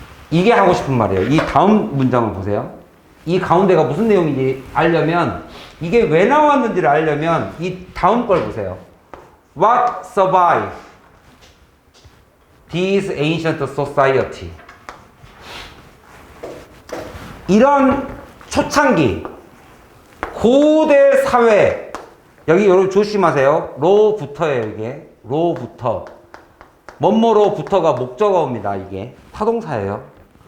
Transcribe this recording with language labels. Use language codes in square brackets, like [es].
[ko] 이게 하고 싶은 말이에요. 이 다음 문장을 보세요. 이 가운데가 무슨 내용인지 알려면, 이게 왜 나왔는지를 알려면 이 다음 걸 보세요. [en] What survived these ancient society? [ko] 이런 초창기 고대 사회, 여기 여러분 조심하세요. 로부터예요. 이게 로부터, 뭐뭐로부터가 목적어입니다. 이게 타동사예요.